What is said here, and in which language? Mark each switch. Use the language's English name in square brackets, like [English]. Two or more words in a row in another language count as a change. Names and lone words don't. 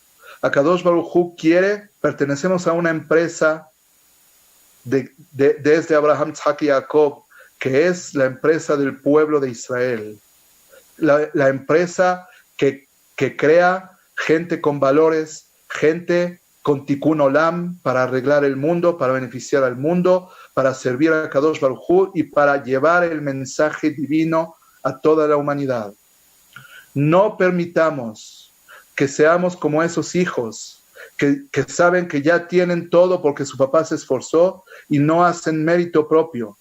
[Hebrew] הקדוש ברוך הוא [Spanish] quiere, pertenecemos a una empresa desde Abraham, Isaac y Jacob, que es la empresa del pueblo de Israel. La empresa que crea gente con valores, gente con [Hebrew] תיקון עולם [Spanish] para arreglar el mundo, para beneficiar al mundo, para servir a [Hebrew] קדוש ברוך הוא [Spanish] y para llevar el mensaje divino a toda la humanidad. No permitamos que seamos como esos hijos que saben que ya tienen todo porque su papá se esforzó y no hacen mérito propio.